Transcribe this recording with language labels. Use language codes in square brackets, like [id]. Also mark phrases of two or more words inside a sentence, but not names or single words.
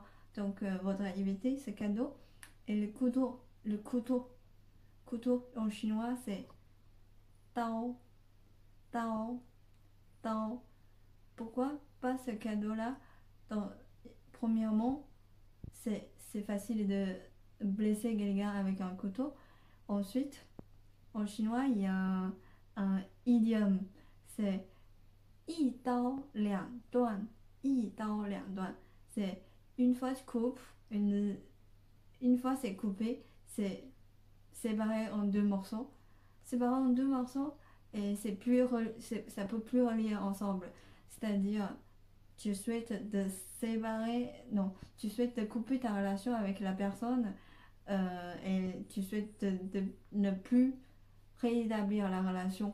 [fr] Donc faudra éviter ce cadeau. Et le couteau en chinois c'est tao, tao, tao. Pourquoi pas ce cadeau-là? Premièrement, c'est facile de blesser quelqu'un avec un couteau. Ensuite, en chinois, il y a un idiome. [zh] C'est 一刀两断. 一刀两断. [fr] C'est une fois tu coupes, une fois c'est coupé, c'est séparé en deux morceaux. Séparé en deux morceaux et ça peut plus relier ensemble. C'est-à-dire, tu souhaites de séparer, non, tu souhaites de couper ta relation avec la personne et tu souhaites de ne plus réétablir la relation.